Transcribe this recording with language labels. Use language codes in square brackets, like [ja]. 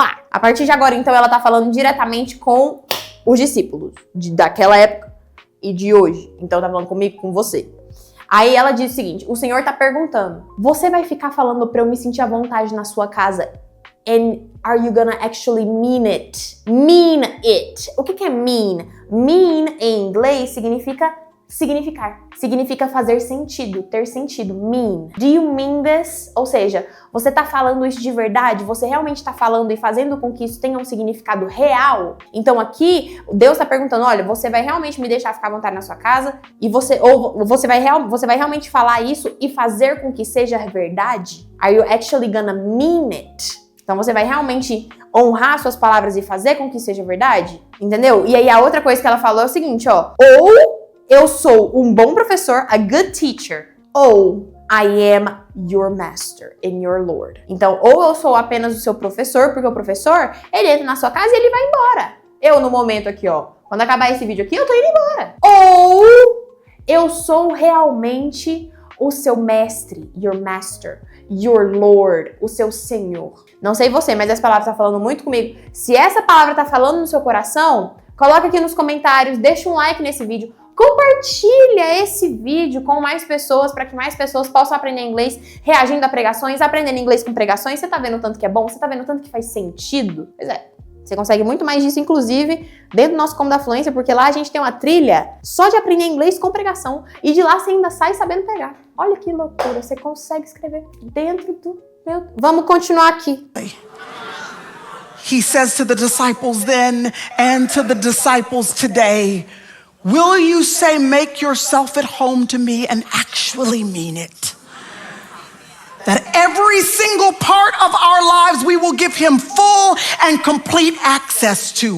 [pt] A partir de agora, então, ela tá falando diretamente com os discípulos daquela época e de hoje. Então, tá falando comigo, com você. Aí ela diz o seguinte, o Senhor tá perguntando, você vai ficar falando pra eu me sentir à vontade na sua casa? [en] And are you gonna actually mean it? Mean it. [pt] O que é mean? Mean, em inglês, significa significar. Significa fazer sentido, ter sentido. Mean. [en] Do you mean this? [pt] Ou seja, você tá falando isso de verdade? Você realmente tá falando e fazendo com que isso tenha um significado real? Então aqui, Deus tá perguntando, olha, você vai realmente me deixar ficar à vontade na sua casa? E você vai realmente falar isso e fazer com que seja verdade? [en] Are you actually gonna mean it? [pt] Então você vai realmente honrar suas palavras e fazer com que seja verdade? Entendeu? E aí a outra coisa que ela falou é o seguinte, ó. Ou eu sou um bom professor, [en] a good teacher, [pt] ou [en] I am your master and your Lord. [pt] Então, ou eu sou apenas o seu professor, porque o professor, ele entra na sua casa e ele vai embora. Eu, no momento aqui, ó, quando acabar esse vídeo aqui, eu tô indo embora. Ou eu sou realmente o seu mestre, [en] your master, your Lord, [pt] o seu Senhor. Não sei você, mas essa palavra tá falando muito comigo. Se essa palavra tá falando no seu coração, coloca aqui nos comentários, deixa um like nesse vídeo. Compartilha esse vídeo com mais pessoas para que mais pessoas possam aprender inglês reagindo a pregações, aprendendo inglês com pregações. Você tá vendo o tanto que é bom? Você tá vendo o tanto que faz sentido? Pois é, você consegue muito mais disso, inclusive, dentro do nosso Como da Fluência, porque lá a gente tem uma trilha só de aprender inglês com pregação e de lá você ainda sai sabendo pregar. Olha que loucura, você consegue escrever dentro do meu... Vamos continuar aqui. [en] He says to the disciples then and to the disciples today, will you say make yourself at home to me and actually mean it? That every single part of our lives we will give him full and complete access to.